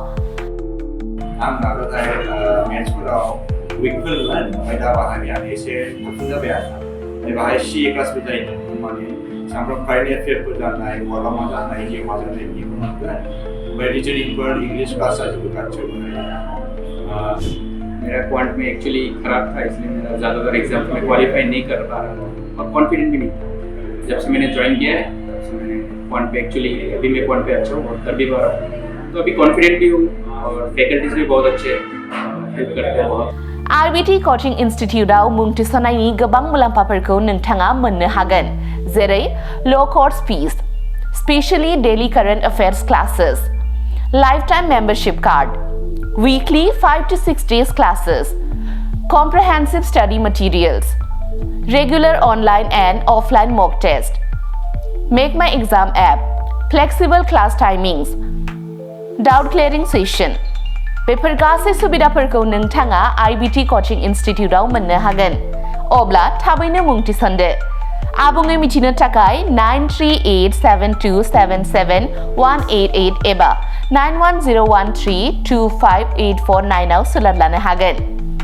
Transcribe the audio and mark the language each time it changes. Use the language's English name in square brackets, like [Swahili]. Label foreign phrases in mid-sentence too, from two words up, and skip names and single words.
[Bodo] आं नाजानाय मेथ्सफोराव उइकफोरमोन ओमफ्राय दा बाहायनायानो एसे थाबसिन जाबाय आरो बाहाय CA क्लासबो जायो माने सामफ्राम [English] current affairs [Bodo] जानाय माला मा जानाय जे मा जानाय बेखौ मोनगोन ओमफ्राय रिजनिंफोर [English] English class [Bodo] जाजोबो गासैबो [Hindi] मेरा क्वांट में एक्चुअली ख़राब था, इसलिए मेरा ज़्यादातर एग्जाम में क्वालिफाई नहीं कर पा रहा था और कॉन्फिडेंट भी नहीं था। जब से मैंने ज्वाइन किया है तब से मैंने क्वांट पे एक्चुअली अभी मैं क्वांट पे अच्छा हूँ और कर भी पा रहा हूँ, तो अभी कॉन्फिडेंट भी हूँ और फैकल्टीज भी बहुत अच्छे हेल्प करते हैं बहुत। [Bodo] RBT [English] coaching institute [Bodo] मुं थिसननायनि गोबां मुलाम्फाफोरखौ नोंथाङा मोननो हागोन, जेरै ल' [English] course fees, specially daily current affairs classes, lifetime membership card, weekly 5 to 6 days classes, comprehensive study materials, regular online and offline mock test, Make My Exam app, flexible class timings, doubt clearing session. [Bodo] बेफोर गासै सुबिदाफोरखौ नोंथाङा IBT [English] coaching institute [Bodo] मोननो हागोन। अब्ला थाबैनो मुं थिसनदो। आबुङै मिथिनो थाखाय 9387277188 एबा 9101325849 आव सोलोंनो लानो हागोन।